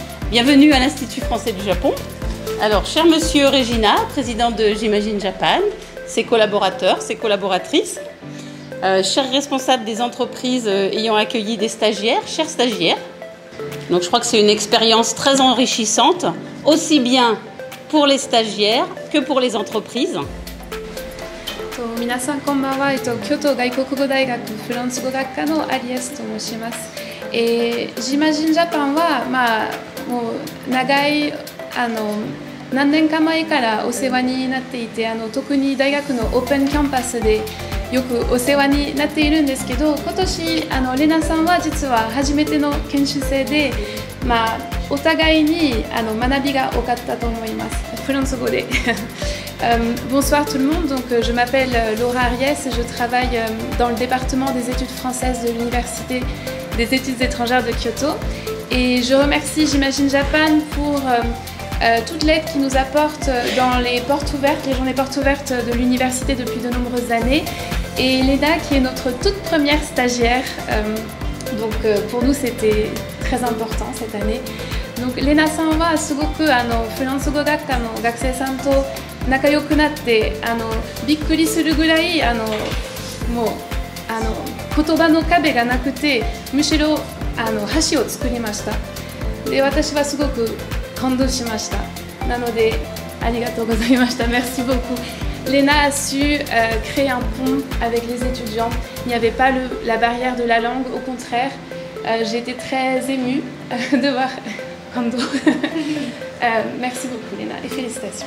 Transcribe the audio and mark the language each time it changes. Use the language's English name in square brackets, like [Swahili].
[French] Bienvenue à l'Institut français du Japon. Alors, cher monsieur Regina, président de J'imagine Japan, ses collaborateurs, ses collaboratrices, chers responsables des entreprises ayant accueilli des stagiaires, chers stagiaires. Donc, je crois que c'est une expérience très enrichissante, aussi bien pour les stagiaires que pour les entreprises. [Japanese] 皆さんこんばんは、京都外国語大学フランス語学科のアリエスと申します。 J'imagine Japan はもう長い何年か前からお世話になっていて、特に大学のオープンキャンパスでよくお世話になっているんですけど、今年レナさんは実は初めての研修生で、お互いに学びが多かったと思います。フランス語で。 [French] Bonsoir tout le monde, donc, je m'appelle Laura Ariès et je travaille dans le département des études françaises de l'Université des études étrangères de Kyoto. Et je remercie J'imagine Japan pour toute l'aide qu'il nous apporte dans les portes ouvertes, les journées portes ouvertes de l'université depuis de nombreuses années. Et Lena qui est notre toute première stagiaire, donc pour nous c'était très important cette année. [Japanese] Donc Lenaさんはすごくフランス語学科の学生さんと仲良くなってびっくりするぐらいもう言葉の壁がなくてむしろ橋を作りました。で私はすごく感動しました。なのでありがとうございました。 [French] Merci beaucoup. Lena a su créer un pont avec les étudiants. Il n'y avait pas la barrière de la langue, au contraire. J'ai été très émue de voir Kando. Merci beaucoup Lena et félicitations.